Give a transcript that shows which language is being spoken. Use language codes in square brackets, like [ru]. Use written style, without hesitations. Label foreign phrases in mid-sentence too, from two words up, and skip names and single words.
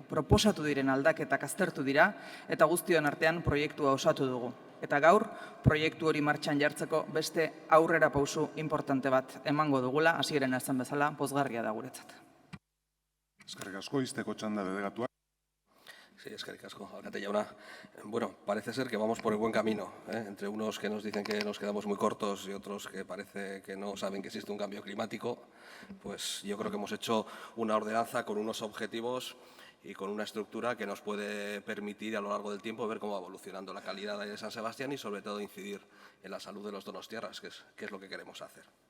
[eu] Proposatu diren aldaketak aztertu dira eta guztion artean proiektua osatu dugu. Eta gaur, proiektu hori martxan jartzeko beste aurrera pausu importante bat emango dugula, hasieran esan bezala, pozgarria da guretzat. Eskerrik asko, izteko txanda delegatuak. Sí, eskerrik asko, alkate jauna. [es] Bueno, parece ser que vamos por el buen camino, ¿eh? Entre unos que nos dicen que nos quedamos muy cortos y otros que parece que no saben que existe un cambio climático, pues yo creo que hemos hecho una ordenanza con unos objetivos y con una estructura que nos puede permitir a lo largo del tiempo ver cómo va evolucionando la calidad de San Sebastián y sobre todo incidir en la salud de los donostiarras, que es lo que queremos hacer.